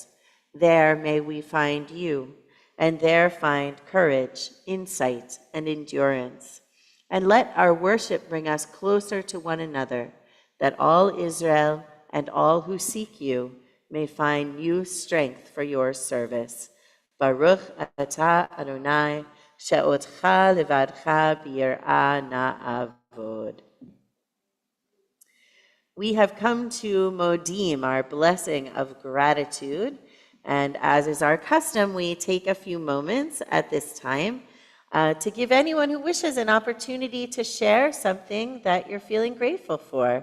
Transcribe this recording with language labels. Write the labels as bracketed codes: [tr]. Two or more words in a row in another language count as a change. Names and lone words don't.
[en] There may we find you, and there find courage, insight, and endurance. And let our worship bring us closer to one another, that all Israel and all who seek you may find new strength for your service. [he] Baruch atah Adonai, she'otcha levadcha b'yirah na'avod. [en] We have come to Modim, our blessing of gratitude. And as is our custom, we take a few moments at this time to give anyone who wishes an opportunity to share something that you're feeling grateful for.